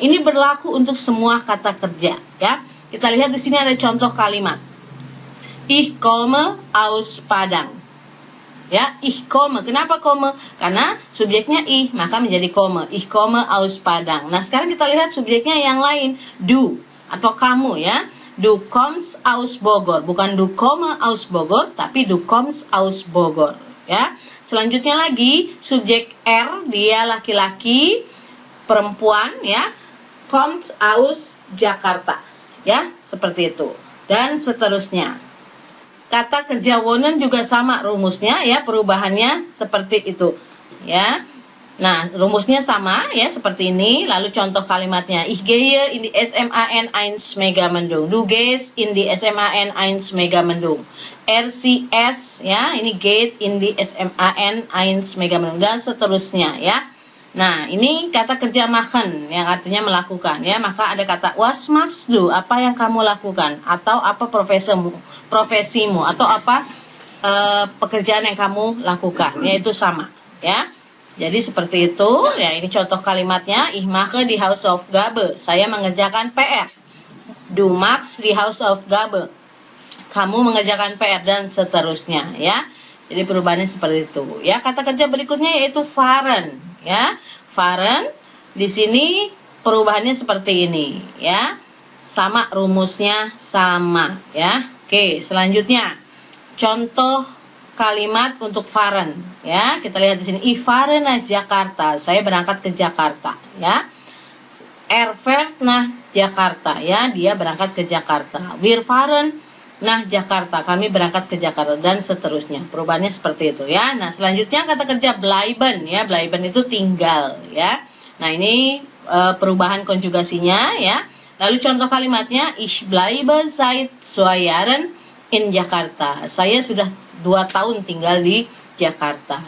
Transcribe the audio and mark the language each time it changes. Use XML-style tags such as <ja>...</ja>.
<id>Ini berlaku untuk semua kata kerja ya. Kita lihat di sini ada contoh kalimat.</id> <de>Ich komme aus Padang. Ya, ich komme.</de> <id>Kenapa</id> <de>komme?</de> <id>Karena subjeknya ich, maka menjadi komme.</id> <de>Ich komme aus Padang.</de> <id>Nah, sekarang kita lihat subjeknya yang lain, du atau kamu ya.</id> <de>Du kommst aus Bogor,</de> <id>bukan</id> <de>du komme aus Bogor,</de> <id>tapi</id> <de>du kommst aus Bogor ya.</de> <id>Selanjutnya lagi subjek R, dia laki-laki, perempuan ya,</id> <de>kommt aus Jakarta</de> <id>ya, seperti itu. Dan seterusnya. Kata kerja wohnen juga sama rumusnya ya, perubahannya seperti itu ya. Nah, rumusnya sama ya, seperti ini. Lalu contoh kalimatnya.</id> <de>Ich gehe in die SMAN 1 Megamendung. Du gehst in die SMAN 1 Megamendung.</de> <id>RCS ya, ini</id> <de>geht in die</de> <id>SMAN 1 Megamendung dan seterusnya ya. Nah, ini kata kerja machen yang artinya melakukan ya. Maka ada kata</id> <de>was machst du,</de> <id>apa yang kamu lakukan, atau apa profesimu atau apa pekerjaan yang kamu lakukan, yaitu sama ya. Jadi seperti itu ya, ini contoh kalimatnya.</id> <de>Ich mache die Hausaufgabe,</de> <id>saya mengerjakan PR.</id> <de>Du machst die Hausaufgabe,</de> <id>kamu mengerjakan PR dan seterusnya ya. Jadi perubahannya seperti itu ya. Kata kerja berikutnya yaitu fahren ya. Fahren di sini perubahannya seperti ini ya. Sama rumusnya sama ya. Oke, selanjutnya contoh kalimat untuk fahren ya. Kita lihat di sini.</id> <de>Ich fahre nach Jakarta,</de> <id>saya berangkat ke Jakarta ya.</id> <de>Er fährt nach Jakarta</de> <id>ya, dia berangkat ke Jakarta.</id> <de>Wir fahren nach Jakarta,</de> <id>kami berangkat ke Jakarta dan seterusnya. Perubahannya seperti itu ya. Nah, selanjutnya kata kerja bleiben ya. Bleiben itu tinggal ya. Nah, ini perubahan konjugasinya ya. Lalu contoh kalimatnya,</id> <de>ich bleibe seit 2 Jahren in Jakarta.</de> <id>Saya sudah 2 tahun tinggal di Jakarta.</id>